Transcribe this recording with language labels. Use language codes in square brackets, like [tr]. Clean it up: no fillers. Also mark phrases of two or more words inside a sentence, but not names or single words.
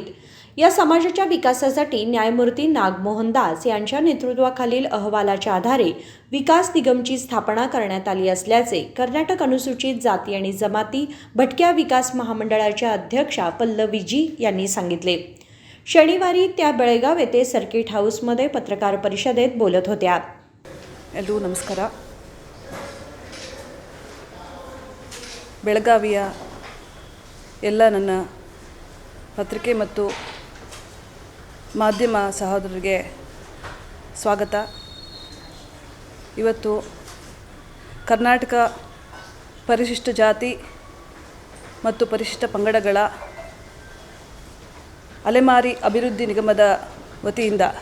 [mr] या समाजाच्या विकासासाठी न्यायमूर्ती नागमोहन दास यांच्या नेतृत्वाखालील अहवालाच्या आधारे विकास निगमची स्थापना करण्यात आली असल्याचे कर्नाटक अनुसूचित जाती आणि जमाती भटक्या विकास महामंडळाच्या अध्यक्षा पल्लवी जी यांनी सांगितले. शनिवारी त्या बेळगाव येथे सर्किट हाऊसमध्ये पत्रकार परिषदेत बोलत होत्या. [kn] ಎಲ್ಲರಿಗೂ ನಮಸ್ಕಾರ. ಬೆಳಗಾವಿಯ ಎಲ್ಲ ನನ್ನ ಪತ್ರಿಕೆ ಮತ್ತು ಮಾಧ್ಯಮ ಸಹೋದರರಿಗೆ ಸ್ವಾಗತ. ಇವತ್ತು ಕರ್ನಾಟಕ ಪರಿಶಿಷ್ಟ ಜಾತಿ ಮತ್ತು ಪರಿಶಿಷ್ಟ ಪಂಗಡಗಳ ಅಲೆಮಾರಿ ಅಭಿವೃದ್ಧಿ ನಿಗಮದ ವತಿಯಿಂದ